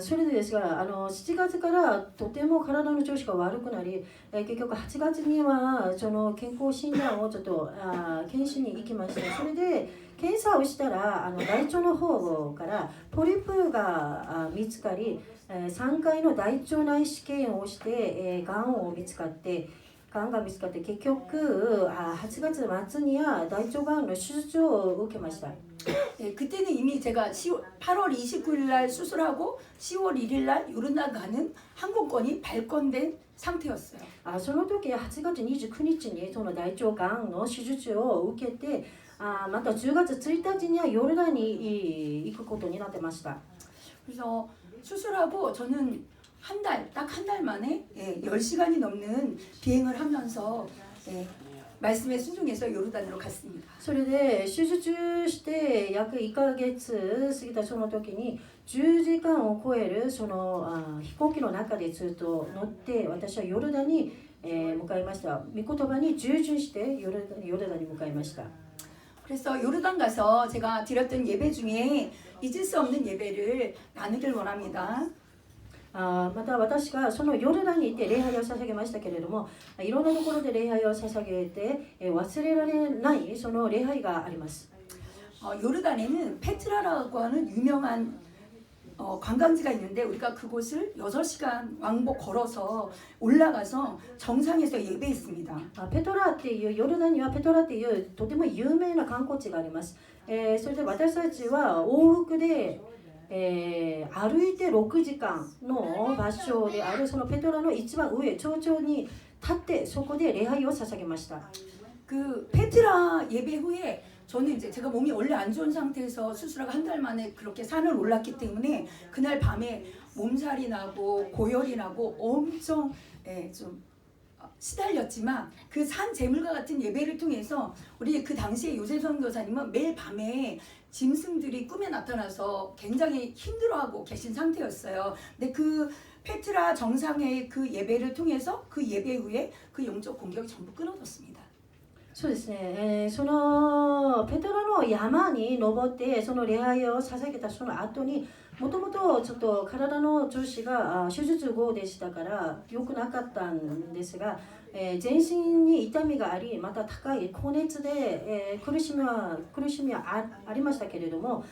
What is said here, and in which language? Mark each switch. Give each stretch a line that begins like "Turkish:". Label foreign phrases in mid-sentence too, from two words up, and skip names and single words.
Japanese: それでですが7月からとても体の調子が悪くなり、結局8月にはその健康診断をちょっと検診に行きました。それで検査をしたら大腸の方からポリプが見つかり、3回の大腸内視鏡をして、がんが見つかって結局8月末には大腸がんの手術を受けました。
Korean: 네, 그때는 이미 제가 8월 29일 날 수술하고 10월 1일 날 요르단 가는 항공권이 발권된 상태였어요.
Japanese: その時8月29日にその大腸がんの手術を受けて、また10月1日にはヨルダンに行くことになってました。
Korean: 그래서 수술하고 저는 딱 한 달 만에 10시간이 넘는 비행을 하면서 말씀에 순종해서 요르단으로 갔습니다.
Japanese: それで手術して約1ヶ月過ぎたその時に10時間を超えるその飛行機の中でずっと乗って私はヨルダンに向かいました。御言葉に従順してヨルダンに向かいました。
Korean: 그래서 요르단 가서 제가 드렸던 예배 중에 잊을 수 없는 예배를 나누길 원합니다.
Japanese: また私がそのヨルダンに行って礼拝を捧げましたけれども、いろんなところで礼拝を捧げて忘れられないその礼拝があります。
Korean: 요르단에는 페트라라고 하는 유명한 관광지가 있는데 우리가 그곳을 6시간 왕복 걸어서 올라가서 정상에서 예배했습니다.
Japanese: ペトラっていうヨルダンにはペトラっていうとても有名な観光地があります。それで私たちは往復で、歩いて6時間の場所であるそのペトラの一番上頂上に立ってそこで礼拝を捧げました。
Korean: 그 페트라 예배 후에 저는 이제 제가 몸이 원래 안 좋은 상태에서 수술하고 한 달 만에 그렇게 산을 올랐기 때문에 그날 밤에 몸살이 나고 고열이 나고 엄청 좀 시달렸지만 그 산 제물과 같은 예배를 통해서 우리 그 당시에 요셉 선교사님은 매일 밤에 짐승들이 꿈에 나타나서 굉장히 힘들어하고 계신 상태였어요. 근데 그 페트라 정상의 그 예배를 통해서 그 예배 후에 그 영적 공격이 전부 끊어졌습니다.
Japanese: そうですね、そのペトラの山に登ってその礼拝を捧げたその後にもともとちょっと体の調子が手術後でしたから良くなかったんですが、全身に痛みがありまた高い高熱で、苦しみはありましたけれども、